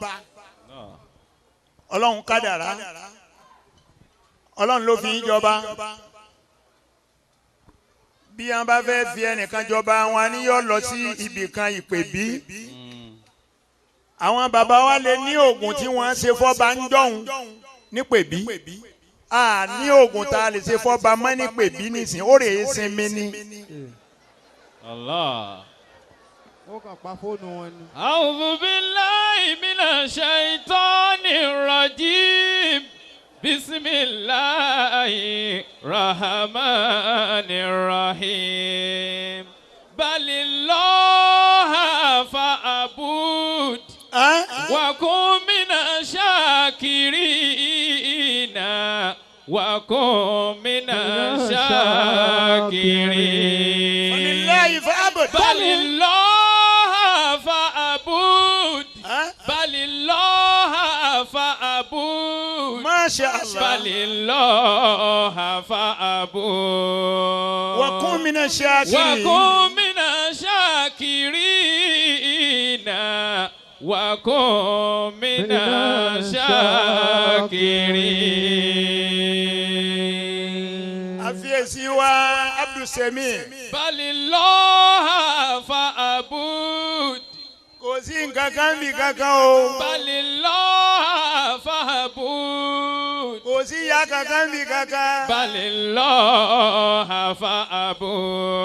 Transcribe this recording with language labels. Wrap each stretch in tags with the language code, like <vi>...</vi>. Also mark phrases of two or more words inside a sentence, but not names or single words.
<yo>ọlọ́run kádàrá ọlọ́run ló fi ń jọba bí wọn bá fẹ́ fi ẹnìkan jọba wọn ni yóò lọ sí ibì kan ìpèbí àwọn bàbá wa lè ní oògùn tí wọ́n ṣe fọ́ba ń dọ̀hún nípèbí a ní oògùn tá a lè ṣe fọ́ba mọ́ nípèbí nísìnyí ó rèé sinmi ni. Allah. ó kàn pa fóònù wọn ni.</yo> <ar>أعوذ بالله من الشيطان الرجيم. بسم الله الرحمن الرحيم. بل الله فاعبد وكن من الشاكرين وكن من الشاكرين. بل الله فاعبد. ما شاء الله. بل الله فاعبد. وكن من الشاكرين. وكن من الشاكرين. وكن من الشاكرين.</ar> <yo>Àfiyèsí wa Abdul Semi.</yo> <ar>بل الله فاعبد.</ar> <yo>Kò sí nǹkan kan bí kankan o.</yo> <ar>بل الله فاعبد.</ar> <yo>Kò sí ìyá kankan bí kankan.</yo> <ar>بل الله فاعبد.</ar>